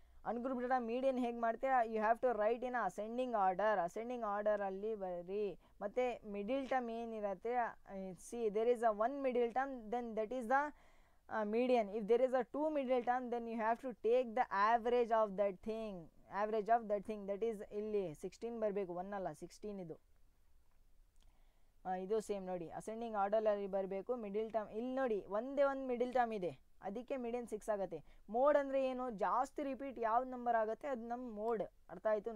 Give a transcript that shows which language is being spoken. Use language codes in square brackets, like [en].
[kn] Ungroup data median ಹೇಗೆ ಮಾಡ್ತೀರಾ, [en] you have to write in ascending [kn] ಆರ್ಡರಲ್ಲಿ ಬರೀ. ಮತ್ತು ಮಿಡಿಲ್ ಟರ್ಮ್ ಏನಿರುತ್ತೆ, [en] See there is a 1 middle term, then that is the median. If there is a 2 middle term, then you have to take the average of that thing. [kn] That is ಇಲ್ಲಿ 16 ಬರಬೇಕು, 1 ಅಲ್ಲ 16 ಇದು. ಇದು same ನೋಡಿ, ascending ಆರ್ಡರಲ್ಲಿ ಬರಬೇಕು. Middle term ಇಲ್ಲಿ ನೋಡಿ, ಒಂದೇ ಒಂದು ಮಿಡಿಲ್ ಟರ್ಮ್ ಇದೆ, ಅದಕ್ಕೆ ಮೀಡಿಯನ್ 6 ಆಗುತ್ತೆ. ಮೋಡ್ ಅಂದರೆ ಏನು, ಜಾಸ್ತಿ ರಿಪೀಟ್ ಯಾವ್ದು ನಂಬರ್ ಆಗುತ್ತೆ ಅದು ನಮ್ಮ ಮೋಡ್. ಅರ್ಥ ಆಯಿತು?